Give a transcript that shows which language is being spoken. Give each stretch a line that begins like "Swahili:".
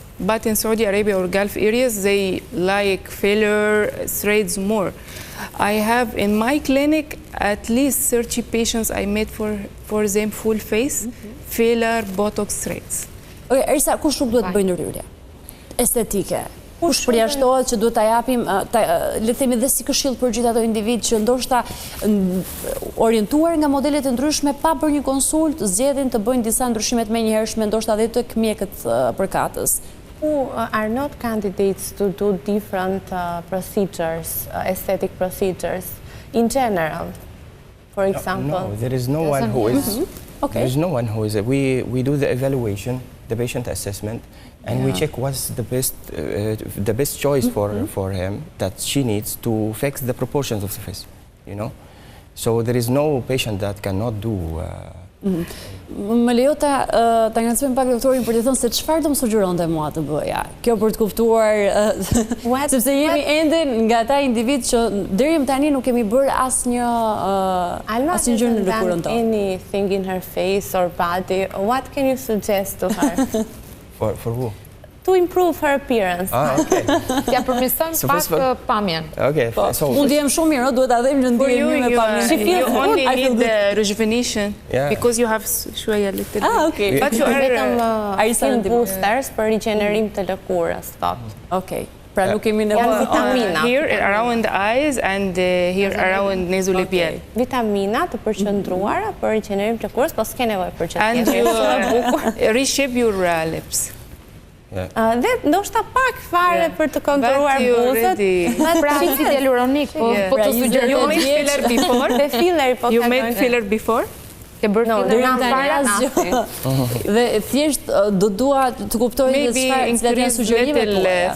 English: But in Saudi Arabia or Gulf areas, they like filler threads more. I have in my clinic at least 30 patients I made for them full face, filler, Botox threads.
Albanian: Okay, Erisa, kush nuk duhet bëjnë ndryrje? Estetike. Kush përjashtohet që duhet ta japim, le të themi dhe si këshill për gjithë ato individ që ndoshta orientuar nga modelet e ndryshme pa bërë një konsult, zgjedhin të bëjnë disa ndryshime të menjëhershme, ndoshta edhe tek mjekët përkatës.
English: Who are not candidates to do different procedures, aesthetic procedures in general, for example? No, there is no one who is. There is no one who is. We do the evaluation, the patient assessment, and we check what's the best choice for him that she needs to fix the proportions of the face, you know. So there is no patient that cannot do.
Albanian: Më lejo ta ngacmojmë pak doktorin për të thënë se çfarë do më sugjeronte mua të bëja. Kjo për të kuptuar sepse jemi ende nga ata individ që deri më tani nuk kemi bërë asnjë gjë në lëkurën tonë.
English: Anything in her face or body, what can you suggest to her? For who? To improve her appearance. Okay.
Albanian: Ja përmirëson pak pamjen.
English: Okay.
Albanian: Unë jem shumë mirë, duhet ta them që ndihem mirë me pamjen.
English: You only need the rejuvenation because you have
Arabic: shwaya
English: little. Okay. But you are skin boosters
Albanian: për rigjenerim të lëkurës, thotë. Okay. Pra nuk kemi nevojë vitamina.
English: Here around the eyes and here around nasolabial.
Albanian: Vitamina të përqendruara për rigjenerim të lëkurës, po s'ke nevojë për që
English: and you reshape your lips.
Albanian: Dhe ndoshta pak fare për të kontrolluar buzët. Pra si hyaluronik, po të sugjeroj.
English: You made filler before? The filler po. You made filler before?
Albanian: Ke bërë filler dhe thjesht do dua të kuptoj çfarë janë sugjerimet tuaja.